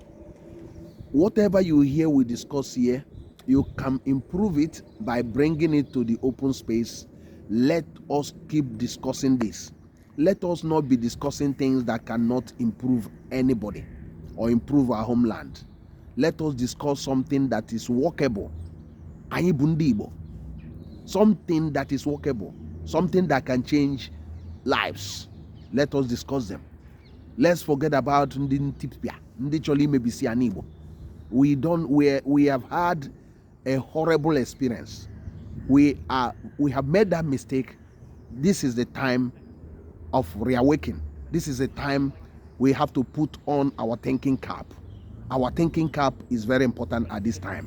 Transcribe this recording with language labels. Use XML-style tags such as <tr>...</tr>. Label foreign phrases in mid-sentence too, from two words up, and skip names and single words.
<en>Whatever you hear we discuss here, you can improve it by bringing it to the open space. Let us keep discussing this. Let us not be discussing things that cannot improve anybody. or improve our homeland. Let us discuss something that is workable.</en> <ig>Anyị bụ ndị Igbo.</ig> <en>Something that is workable, something that can change lives. Let us discuss them. Let's forget about</en> <ig>ndị ntipịa, ndị chọrọ imebisi anyị Igbo.</ig> <en>We have had a horrible experience. We have made that mistake. This is the time of reawakening. This is the time we have to put on our thinking cap. Our thinking cap is very important at this time.</en>